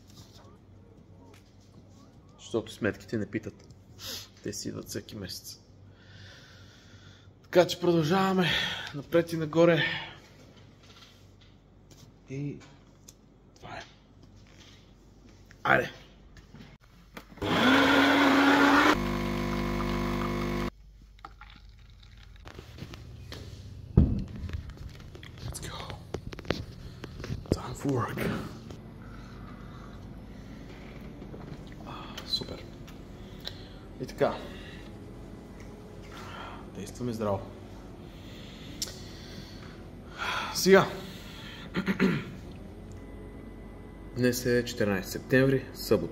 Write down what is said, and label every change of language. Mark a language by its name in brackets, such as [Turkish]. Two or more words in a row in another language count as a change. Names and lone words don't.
[Bulgarian] Защото сметките не питат. Те си идват всеки месец. Така че продължаваме напред и нагоре. И това е. Айде! [English] Let's go. Time for work. [Bulgarian] Супер. И така. Действаме здраво. Сега. Днес е 14 септември, събота.